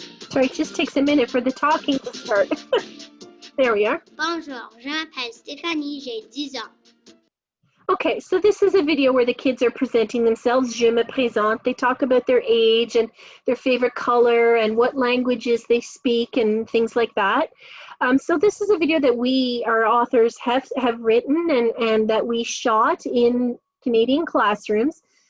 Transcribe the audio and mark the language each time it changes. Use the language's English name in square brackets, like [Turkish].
[English] Sorry, it just takes a minute for the talking to start. There we are. [French] Bonjour, je m'appelle Stéphanie, j'ai 10 ans. [English] Okay, so this is a video where the kids are presenting themselves. [French] Je me présente. [English] They talk about their age and their favorite color and what languages they speak and things like that. So this is a video that we, our authors, have written and that we shot in Canadian classrooms.